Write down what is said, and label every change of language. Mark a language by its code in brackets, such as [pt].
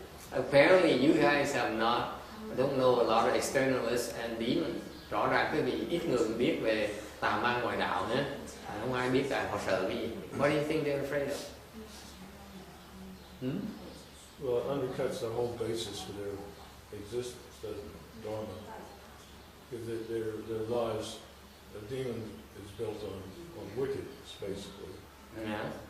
[en] Apparently, you guys don't know a lot of externalists and demons. [vi] Rõ ràng quý vị ít người biết về tà ma ngoại đạo nữa. Không ai biết là họ sợ cái gì. [en] What do you think they're afraid of? Well, it undercuts the whole basis for their existence, doesn't it? Dharma. Because their lives, the demon is built on wickedness, basically. Yeah.